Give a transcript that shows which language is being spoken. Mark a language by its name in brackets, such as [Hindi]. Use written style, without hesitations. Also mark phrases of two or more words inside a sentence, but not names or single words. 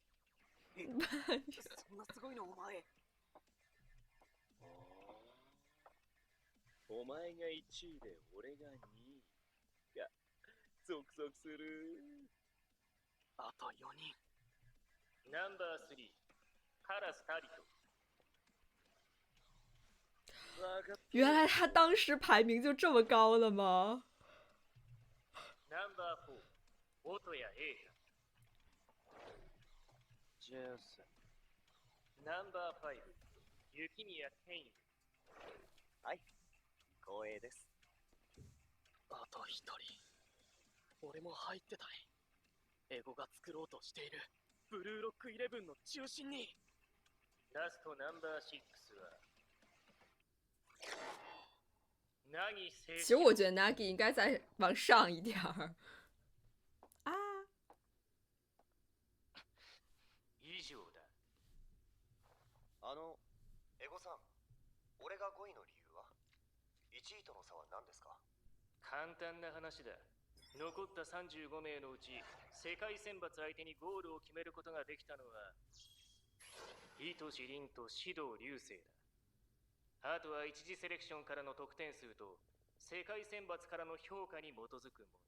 [Japanese] そんなすごいのお前。お前が1位で俺が2位。いや、ゾクゾクする。あと4人。ナンバー3、カラスタリト。 [Chinese] 原来他当时排名就这么高了吗？ [Japanese] ナンバー4、音谷瑛太。ジェス。ナンバー5、雪宮天佑。はい、光栄です。あと1人。俺も入ってたい。エゴが作ろうとしているブルーロック11の中心に。ラストナンバー6は凪誠 [Chinese] 其实我觉得 Nagi 应该再往上一点儿。啊， [Japanese] 以上だ。エゴさん、俺が5位の理由は1位との差は何ですか？簡単な話だ。残った35名のうち世界選抜相手にゴールを決めることができたのは愛し凛と指導流星だ。あとは一次セレクションからの得点数と世界選抜からの評価に基づくもの。